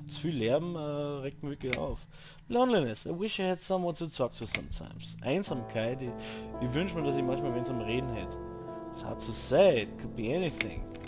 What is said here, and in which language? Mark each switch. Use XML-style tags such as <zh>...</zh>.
<de>Zu viel Lärm regt mich wirklich auf.</de> <en>Loneliness. I wish I had someone to talk to sometimes.</en> <de>Einsamkeit. Ich wünsche mir, dass ich manchmal wen zum Reden hätte. It's hard to say. It could be anything.</de>